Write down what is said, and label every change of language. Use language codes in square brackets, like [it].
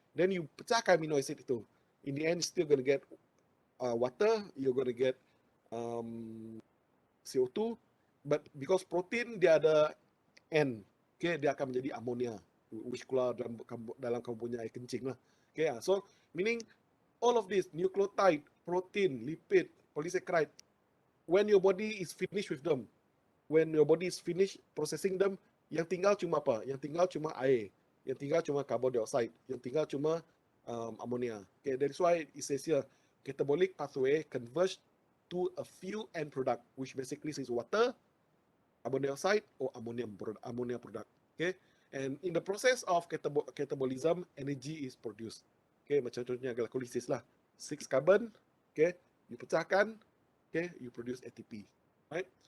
[en] Then you pecahkan amino acid itu. In the end, still going to get water, you're going to get CO2, but because protein [ms] dia ada N, [en] okay, [ms] dia akan menjadi amonia, [en] which [ms] keluar dalam kamu punya air kencing lah. [en] Okay, so meaning all of this, nucleotide, protein, lipid, polysaccharide, when your body is finished with them, when your body is finished processing them, [ms] yang tinggal cuma apa? Yang tinggal cuma air, yang tinggal cuma carbon dioxide, yang tinggal cuma ammonia. [en] Okay, that's why it says here, catabolic pathway converge to a few end product, which basically is water, carbon dioxide, or ammonia product. Okay, and in the process of catabolism, energy is produced. Okay, [ms] macam contohnya [en] glycolysis lah, 6 carbon, okay, you pecahkan, okay, you produce ATP, right?